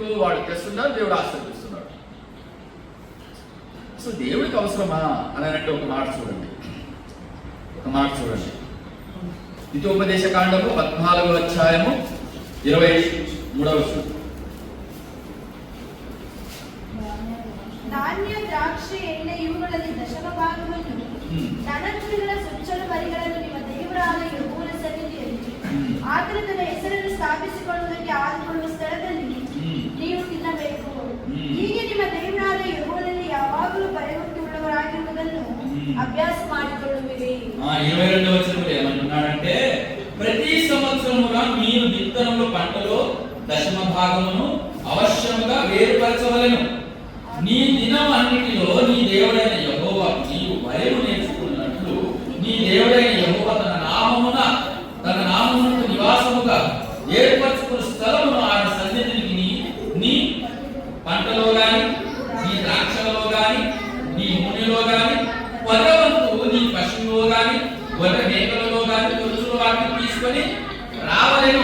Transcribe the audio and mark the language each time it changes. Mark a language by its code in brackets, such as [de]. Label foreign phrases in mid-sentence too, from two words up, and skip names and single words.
[te] వాడు తెస్తున్నాడు, దేవుడు ఆశీర్వదిస్తున్నాడు. అసలు దేవుడికి అవసరమా అని అంటే ఒక మాట చూడండి. ద్వితీయోపదేశ కాండము 14వ అధ్యాయము 23వ వచనం. [kn] ಧಾನ್ಯ ದ್ರಾಕ್ಷ ఎಣ್ಣೆ ಇವುಗಳಲ್ಲಿ ದಶಮ ಭಾಗವನ್ನು ಧನಕುರಿಗಳ ಸುಚ್ಚಲು ಮರಿಗಳನ್ನು ನಿಮ್ಮ ದೇವರಾದ ಯೆಹೋವನ ಸನ್ನಿಧಿಯಲ್ಲಿ ಆತನ ತನ್ನ ಹೆಸರನ್ನು ಸ್ಥಾಪಿಸಿಕೊಳ್ಳುವುದಕ್ಕೆ ಆದುಕೊಳ್ಳುವ ಸ್ಥಳದಲ್ಲಿ ನೀವು ತಿನ್ನಬೇಕು. ಹೀಗೆ ನಿಮ್ಮ ದೇವರಾದ ಯೆಹೋವನಲ್ಲಿ ಯಾವಾಗಲೂ ಭಯಭಕ್ತಿಯುಳ್ಳವರಾಗಿರುವುದನ್ನು అభ్యాస ಮಾಡಿಕೊಳ್ಳುವಿರಿ. [te] 22వ వచనంలో ఏమంటున్నాడంటే, ప్రతి సంవత్సరముగా మీరు విత్తనముల పంటలో దశమ భాగమును అవశ్యముగా వేరుపరచవలెను. నీ దినం అన్నిటిలో నీ దేవుడైన యెహోవా నీవు భయము నేర్చుకున్నట్లు నీ దేవుడైన యెహోవా తన నామమునకు నివాసముగా ఏర్పరచుకున్న స్థలమును ఆయన సన్నిధికి నీ పంటలో గాని, నీ ద్రాక్షలలో గాని, నీ నూనెలో గాని, 10వ వంతు నీ పశువులో గాని, గొర్రె మేకలలో గాని తొలుచుల వాటిని తీసుకొని రావలెను.